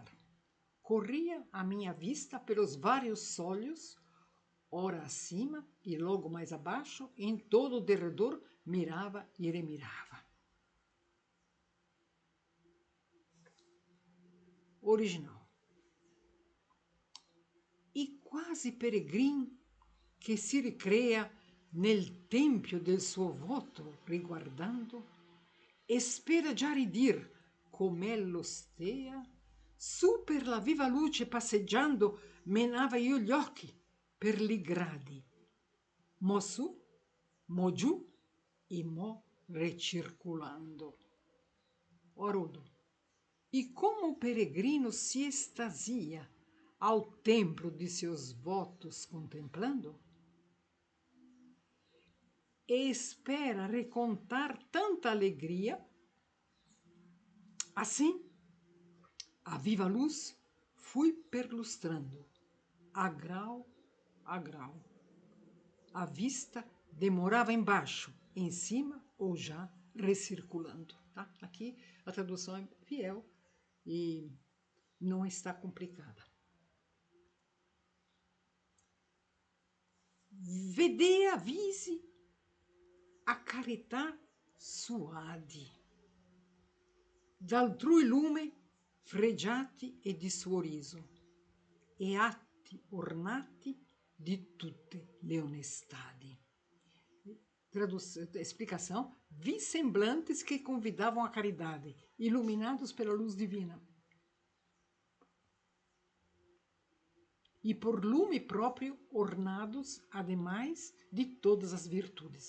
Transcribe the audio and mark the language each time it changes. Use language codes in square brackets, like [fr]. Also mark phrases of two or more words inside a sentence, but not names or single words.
[pt] Corria a minha vista pelos vários sólios, ora acima e logo mais abaixo, em todo o derredor mirava e remirava. Original. [it] E quasi peregrino che si ricrea nel tempio del suo voto riguardando, e spera già ridir com'ello stea, su per la viva luce passeggiando menava io gli occhi per li gradi, mo su, mo giù e mo recirculando. [pt] Haroldo. E como o peregrino se extasia ao templo de seus votos contemplando, e espera recontar tanta alegria, assim, a viva luz fui perlustrando, a grau a grau. A vista demorava embaixo, em cima ou já recirculando. Tá? Aqui a tradução é fiel e não está complicada. [it] Vedea visi a carità suadi, d'altrui lume fregiati e di suo riso, e atti ornati di tutte le onestadi. [pt] Explicação: vi semblantes que convidavam à caridade, iluminados pela luz divina. E por lume próprio, ornados, ademais, de todas as virtudes.